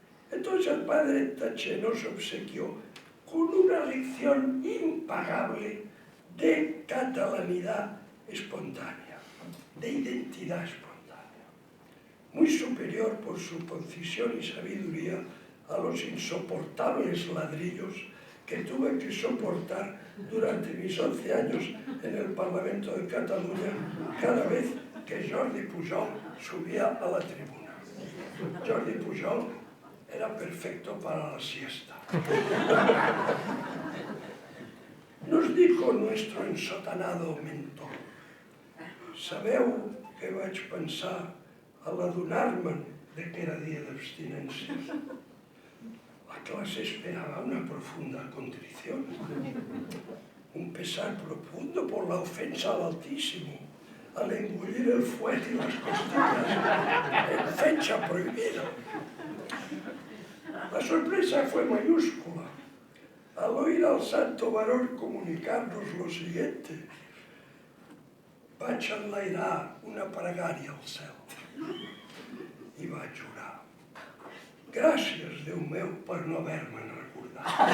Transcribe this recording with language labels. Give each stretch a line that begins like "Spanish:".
Spanish: Entonces el padre Taché nos obsequió con una lección impagable de catalanidad espontánea, de identidad espontánea, muy superior por su concisión y sabiduría a los insoportables ladrillos que tuve que soportar durante mis 11 años en el Parlamento de Cataluña cada vez que Jordi Pujol subía a la tribuna. Jordi Pujol era perfecto para la siesta. nos dijo nuestro ensotanado mentor:
Catalan: sabeu què vaig pensar a l'adonar-me'n de que era dia d'abstinència?
Spanish: La clase esperaba una profunda contrición, un pesar profundo por la ofensa al Altísimo, al engullir el fuet y las costillas en fecha prohibida. La sorpresa fue mayúscula al oír al santo varón comunicarnos lo siguiente:
Catalan: vaig enlairar una pregària al cel i vaig orar. Gràcies, Déu meu, per no haver-me'n recordat.